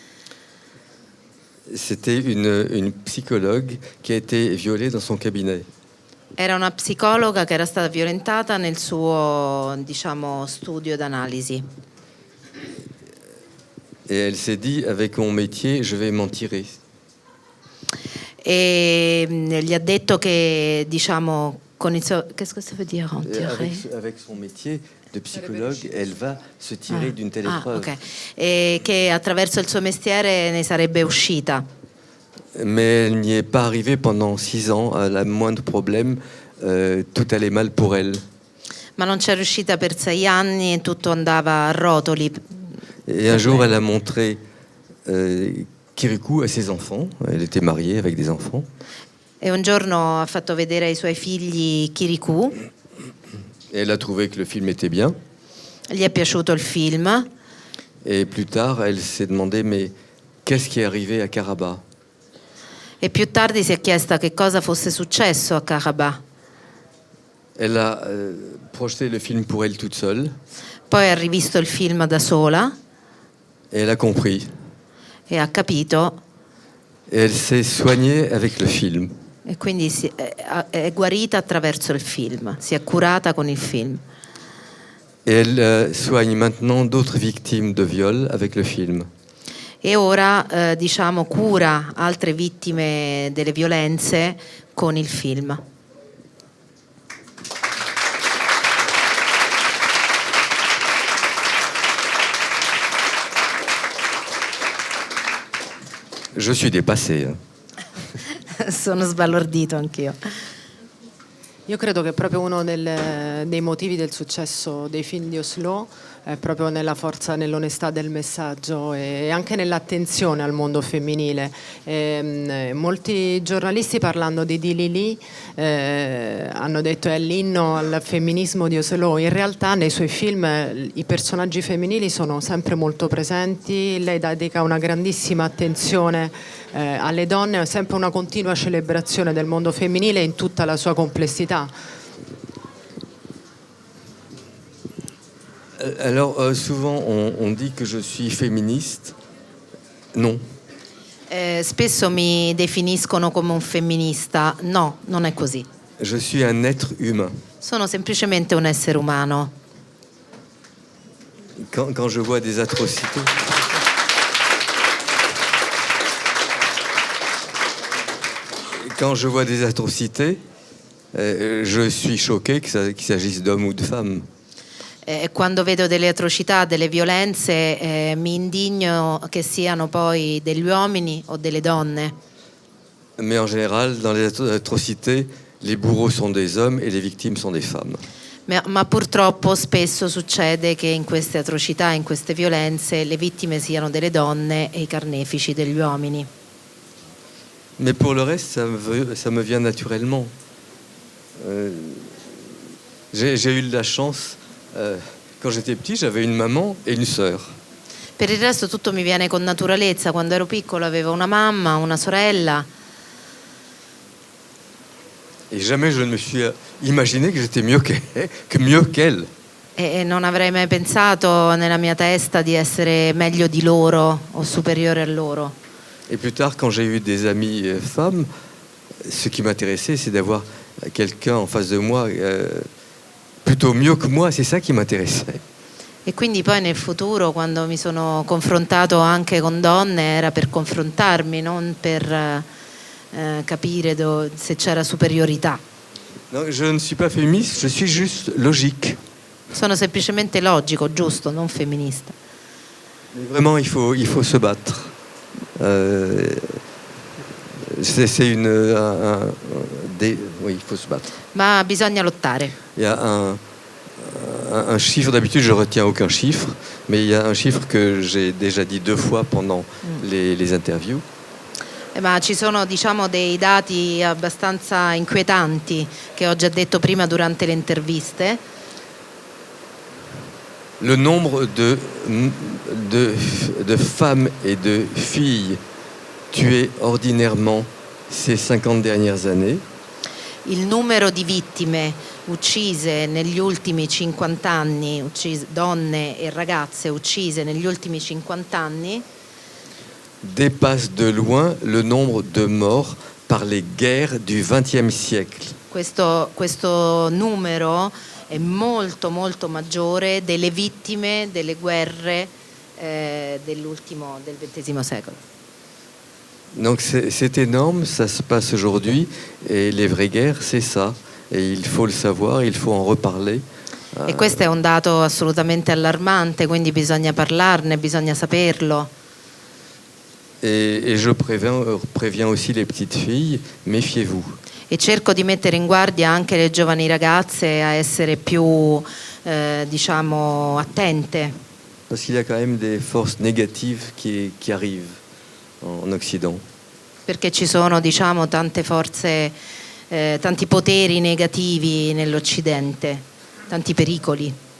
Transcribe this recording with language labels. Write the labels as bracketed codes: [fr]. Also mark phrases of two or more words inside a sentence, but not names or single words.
[fr] C'était une psychologue qui a été violée dans son cabinet. [it] Era una psicologa che era stata violentata nel suo, diciamo, studio d'analisi. [fr] Et elle s'est dit, avec mon métier, je vais m'en tirer. [it] E gli ha detto che, diciamo, con il suo... [fr] Qu'est-ce que ça veut dire, en tirer? Avec son métier de psychologue, elle va se tirer d'une telle épreuve. Ok. [it] E che attraverso il suo mestiere ne sarebbe uscita. [fr] Mais elle n'y est pas arrivée pendant 6 ans. À la moindre problème, tout allait mal pour elle. [it] Ma non c'è riuscita per 6 anni e tutto andava a rotoli. [fr] Et un jour, elle a montré Kirikou à ses enfants. Elle était mariée avec des enfants. [it] E un giorno ha fatto vedere ai suoi figli Kirikou. [fr] Et elle a trouvé que le film était bien. [it] Gli è piaciuto il film. [fr] Et plus tard, elle s'est demandé, mais qu'est-ce qui est arrivé à Karabakh. [it] E più tardi si è chiesta che cosa fosse successo a Karabakh. [fr] Elle a projeté le film pour elle toute seule [it] Poi ha rivisto il film da sola [fr] et elle a compris. [it] e ha capito, [fr] Et elle s'est soignée avec le film. [it] e quindi è guarita attraverso il film, si è curata con il film. [fr] Et elle soigne maintenant d'autres victimes de viol avec le film. [it] E ora diciamo cura altre vittime delle violenze con il film. [fr] Je suis dépassé. [it] Sono sbalordito anch'io. Io credo che proprio uno dei motivi del successo dei film di Oslo è proprio nella forza, nell'onestà del messaggio e anche nell'attenzione al mondo femminile. Molti giornalisti, parlando di Lili, hanno detto è l'inno al femminismo di Oslo. In realtà nei suoi film i personaggi femminili sono sempre molto presenti, lei dedica una grandissima attenzione alle donne, è sempre una continua celebrazione del mondo femminile in tutta la sua complessità. [fr] Alors, souvent, on dit que je suis féministe. Non. [it] Spesso mi definiscono come un femminista. No, non è così. [fr] Je suis un être humain. [it] Sono semplicemente un essere umano. [fr] Quand je vois des atrocités... Quand je vois des atrocités, je suis choqué qu'il s'agisse d'hommes ou de femmes. [it] Quando vedo delle atrocità, delle violenze, mi indigno che siano poi degli uomini o delle donne. [fr] Mais en général, dans les atrocités, les bourreaux sont des hommes et les victimes sont des femmes. [it] Ma purtroppo spesso succede che in queste atrocità, in queste violenze, le vittime siano delle donne e i carnefici degli uomini. [fr] Mais pour le reste, ça me vient naturellement. J'ai eu de la chance, quand j'étais petit, j'avais une maman et une sœur. [it] Per il resto tutto mi viene con naturalezza. Quando ero piccolo avevo una mamma, una sorella. [fr] Et jamais je ne me suis imaginé que j'étais mieux qu'elle. [it] E non avrei mai pensato nella mia testa di essere meglio di loro o superiore a loro. [fr] Et plus tard, quand j'ai eu des amies femmes, ce qui m'intéressait, c'est d'avoir quelqu'un en face de moi plutôt mieux que moi. C'est ça qui m'intéressait. [it] E quindi poi nel futuro, quando mi sono confrontato anche con donne, era per confrontarmi, non per capire se c'era superiorità. [fr] Non, je ne suis pas féministe, je suis juste logique. [it] Sono semplicemente logico, giusto, non femminista. [fr] Mais vraiment, il faut se battre. Oui, il faut se battre. [it] Ma bisogna lottare. [fr] Il y a un chiffre, d'habitude je retiens aucun chiffre, mais il y a un chiffre que j'ai déjà dit 2 fois pendant les interviews. [it] Ma ci sono, diciamo, dei dati abbastanza inquietanti che ho già detto prima durante le interviste. [fr] Le nombre de femmes et de filles tuées ordinairement ces 50 dernières années. [it] Il numero di vittime uccise negli ultimi 50 anni, donne e ragazze uccise negli ultimi 50 anni, [fr] dépasse de loin le nombre de morts par les guerres du XXe siècle. [it] Questo numero è molto molto maggiore delle vittime delle guerre del XX secolo. [fr] Donc c'est énorme, ça se passe aujourd'hui et les vraies guerres c'est ça et il faut le savoir, il faut en reparler. [it] E questo è un dato assolutamente allarmante, quindi bisogna parlarne, bisogna saperlo. [fr] Et je préviens aussi les petites filles, méfiez-vous. [it] E cerco di mettere in guardia anche le giovani ragazze a essere più, diciamo, attente. [fr] Parce qu'il y a quand même des forces négatives qui arrivent en Occident. [it] Perché ci sono, diciamo, tante forze, tanti poteri negativi nell'Occidente, tanti pericoli.